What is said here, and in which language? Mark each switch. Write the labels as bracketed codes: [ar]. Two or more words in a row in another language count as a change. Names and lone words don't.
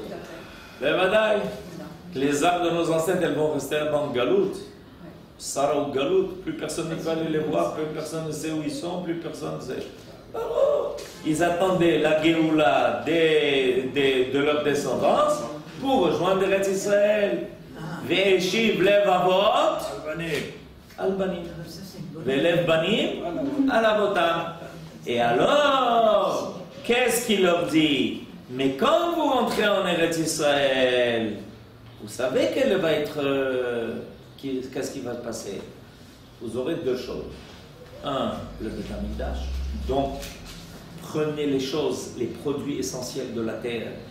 [fr] Les âmes de nos ancêtres, elles vont rester dans le Galout. Sarah ou Galout, plus personne ne peut aller les voir, plus personne ne sait où ils sont, plus personne ne sait. Ils attendaient la Géoula de leur descendance pour rejoindre Eretz Israël. [he] ואשיב לב אבות על בנים. ולב בנים על אבותם. [fr] Et alors, qu'est-ce qu'il leur dit? Mais quand vous rentrez en Eretz Israël, vous savez quelle va être... qu'est-ce qui va se passer? Vous aurez deux choses. Un, le [he] בית המקדש. [fr] Donc, prenez les choses, les produits essentiels de la terre.